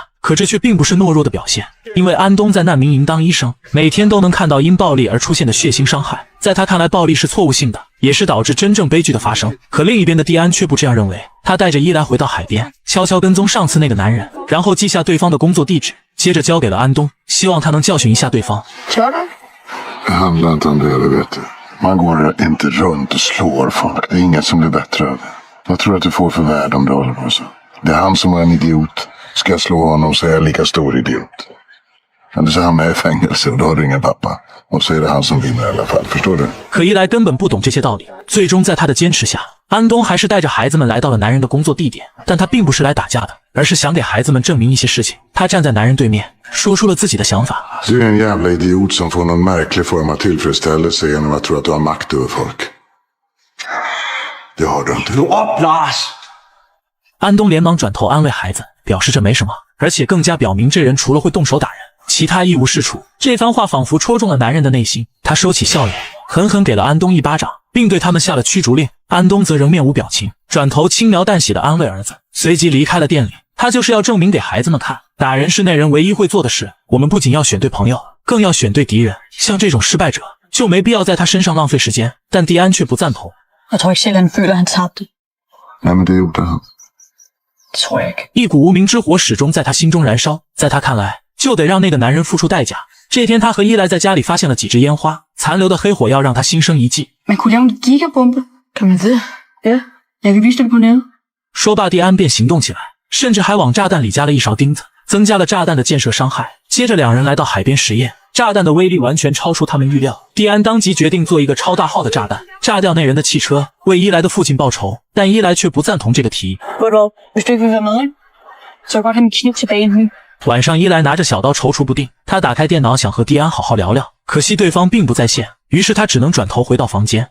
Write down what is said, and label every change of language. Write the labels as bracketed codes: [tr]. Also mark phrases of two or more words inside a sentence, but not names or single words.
[zh] 可这却并不是懦弱的表现，因为安东在难民营当医生，每天都能看到因暴力而出现的血腥伤害。在他看来，暴力是错误性的，也是导致真正悲剧的发生。可另一边的蒂安却不这样认为，他带着伊莱回到海边，悄悄跟踪上次那个男人，然后记下对方的工作地址，接着交给了安东，希望他能教训一下对方。 [sv] handlar inte om det, du vet. Man går inte runt och slår folk. Det är inget som blir bättre av det. Vad tror du att du får för värde om du håller på så? Det är han som är en idiot. Ska jag slå honom så är jag lika stor idiot. Eller så hamnar jag i fängelse och då har du ingen pappa. Och så är det han som vinner i alla fall, förstår du? [zh] 可伊莱根本不懂这些道理，最终在他的坚持下，安东还是带着孩子们来到了男人的工作地点。但他并不是来打架的，而是想给孩子们证明一些事情。他站在男人对面，说出了自己的想法。 [sv] Du är en jävla idiot som får någon märklig form av tillfredsställelse genom att tro att du har makt över folk. Det har du inte. Lars! [zh] 安东连忙转头安慰孩子，表示这没什么，而且更加表明这人除了会动手打人，其他一无是处。这番话仿佛戳中了男人的内心，他收起笑脸，狠狠给了安东一巴掌，并对他们下了驱逐令。安东则仍面无表情，转头轻描淡写地安慰儿子，随即离开了店里。他就是要证明给孩子们看，打人是那人唯一会做的事。我们不仅要选对朋友，更要选对敌人。像这种失败者，就没必要在他身上浪费时间。但蒂安却不赞同。 [da] Jeg tror ikke selv, han føler, han tabte. Nej, men det gjorde han. [zh] 一股无名之火始終在他心中燃燒，在他看來，就得讓那個男人付出代價。這天他和伊萊在家裡發現了幾支煙花，殘留的黑火藥讓他心生一計。 [da] Man kunne lave en gigabombe. Kan man det? Ja, jeg kan vise det på nettet. [zh] 說罷，蒂安便行動起來。甚至还往炸弹里加了一勺钉子，增加了炸弹的建设伤害。接着两人来到海边实验，炸弹的威力完全超出他们预料。蒂安当即决定做一个超大号的炸弹，炸掉那人的汽车，为伊莱的父亲报仇。但伊莱却不赞同这个提议。晚上，伊莱拿着小刀踌躇不定，他打开电脑想和蒂安好好聊聊，可惜对方并不在线，于是他只能转头回到房间。